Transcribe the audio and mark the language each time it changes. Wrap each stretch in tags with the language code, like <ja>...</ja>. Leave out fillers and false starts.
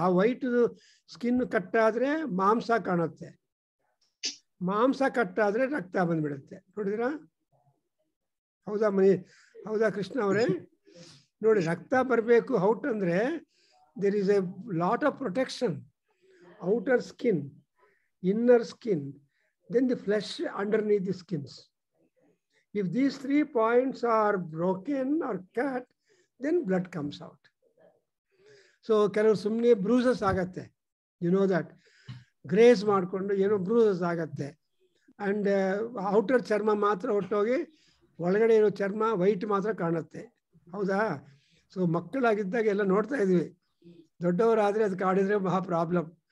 <kn>ಆ white skin ಕಟ್ಟಾದರೆ ಮಾಂಸ ಕಾಣುತ್ತೆ, ಮಾಂಸ ಕಟ್ಟಾದರೆ ರಕ್ತ ಬಂದ್ಬಿಡುತ್ತೆ. ನೋಡಿದ್ರಾ? ಹೌದಾ ಕೃಷ್ಣ ಅವರೇ? ನೋಡಿ, ರಕ್ತ ಬರಬೇಕು ಔಟ್ ಅಂದರೆ</kn> <en>There is a lot of protection. Outer skin, inner skin, then the flesh underneath the skins. If these 3 points are broken or cut, then blood comes out.</en> <kn>So ಕೆಲವು ಸುಮ್ಮನೆ ಬ್ರೂಸಸ್ ಆಗತ್ತೆ,</kn> <en>You know that.</en> <kn>ಗ್ರೇಸ್ ಮಾಡಿಕೊಂಡು ಏನೋ ಬ್ರೂಸಸ್ ಆಗತ್ತೆ. And outer ಚರ್ಮ ಮಾತ್ರ ಹೊಟ್ಟೋಗಿ ಒಳಗಡೆ ಇರೋ ಚರ್ಮ ವೈಟ್ ಮಾತ್ರ ಕಾಣುತ್ತೆ. ಹೌದಾ? ಸೊ ಮಕ್ಕಳಾಗಿದ್ದಾಗ ಎಲ್ಲ ನೋಡ್ತಾ ಇದ್ವಿ. ದೊಡ್ಡವರಾದರೆ ಅದು ಕಾಡಿದ್ರೆ ಮಹಾ ಪ್ರಾಬ್ಲಮ್.</kn>